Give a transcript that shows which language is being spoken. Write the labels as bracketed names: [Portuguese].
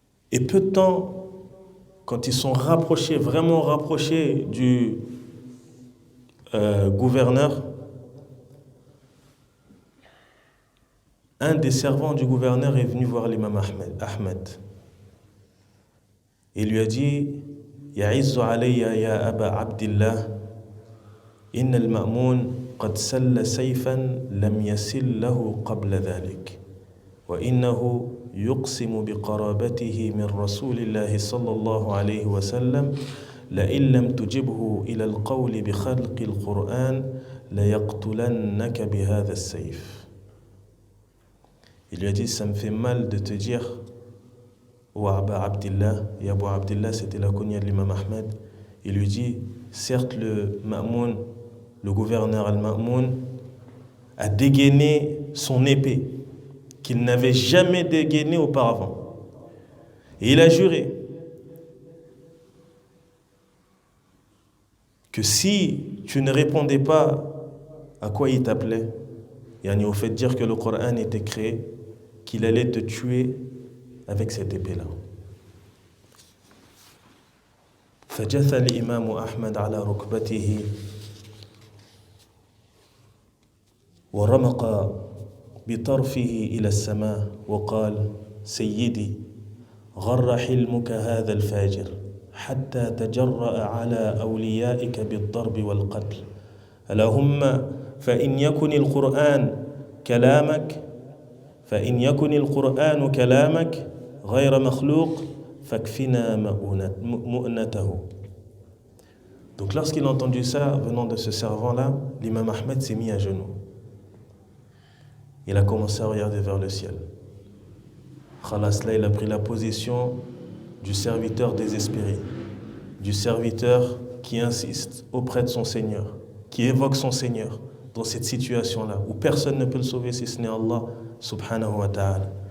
[French] Et peu de temps, quand ils sont rapprochés, vraiment rapprochés du gouverneur, un des servants du gouverneur est venu voir l'imam Ahmed. Il lui a dit, [Arabic] يعز علي يا أبا عبد الله إن المأمون قد سل سيفا لم يسل له قبل ذلك وإنه يقسم بقرابته من رسول الله صلى الله عليه وسلم لئن لم تجبه إلى القول بخلق القرآن ليقتلنك بهذا السيف. [French] Il lui a dit, ça me fait mal de te dire, ô Aba Abdillah, et Abu Abdillah c'était la kunya de l'imam Ahmed, il lui dit, certes le Ma'moun, le gouverneur al-Ma'moun, a dégainé son épée, qu'il n'avait jamais dégainé auparavant. Et il a juré que si tu ne répondais pas à quoi il t'appelait, yani au fait de dire que le Coran était créé, qu'il allait te tuer avec cette épée-là. [Arabic] فجث الإمام أحمد على ركبته ورمق بطرفه إلى السماء وقال سيدي غر حلمك هذا الفاجر حتى تجرأ على أوليائك بالضرب والقتل اللهم فإن يكن القرآن كلامك غير مخلوق فاكفنا مؤنته. [French] Donc lorsqu'il a entendu ça venant de ce servant-là, l'imam Ahmed s'est mis à genoux. Il a commencé à regarder vers le ciel. Khalas, là, il a pris la position du serviteur désespéré, du serviteur qui insiste auprès de son Seigneur, qui évoque son Seigneur dans cette situation-là, où personne ne peut le sauver si ce n'est Allah subhanahu wa ta'ala.